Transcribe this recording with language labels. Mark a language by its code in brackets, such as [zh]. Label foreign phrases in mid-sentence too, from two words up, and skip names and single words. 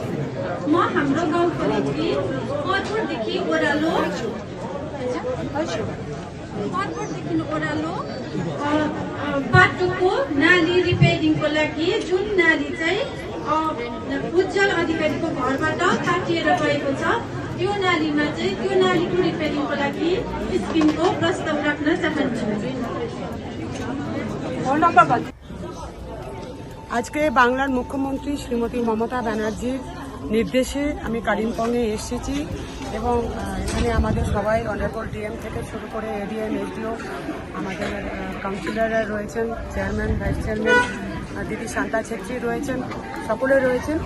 [ne] म हाम्रो गाउँको निम्ति पदपुरदेखि ओह्रालो बाटोको नाली रिपेयरिङको लागि, जुन नाली चाहिँ उज्जवल अधिकारीको घरबाट काटिएर गएको छ, त्यो नालीमा चाहिँ त्यो नालीको रिपेयरिङको लागि स्किमको प्रस्ताव राख्न चाहन्छु। [bn] আজকে বাংলার মুখ্যমন্ত্রী শ্রীমতী মমতা ব্যানার্জির নির্দেশে আমি কালিম্পংয়ে এসেছি এবং এখানে আমাদের সবাই [en] Honourable DM [bn] থেকে শুরু করে এডিএম এসডিও আমাদের কাউন্সিলররা রয়েছেন, চেয়ারম্যান, [en] vice chairman, [bn] দিদি শান্তা ছেত্রী রয়েছেন, সকলে রয়েছেন।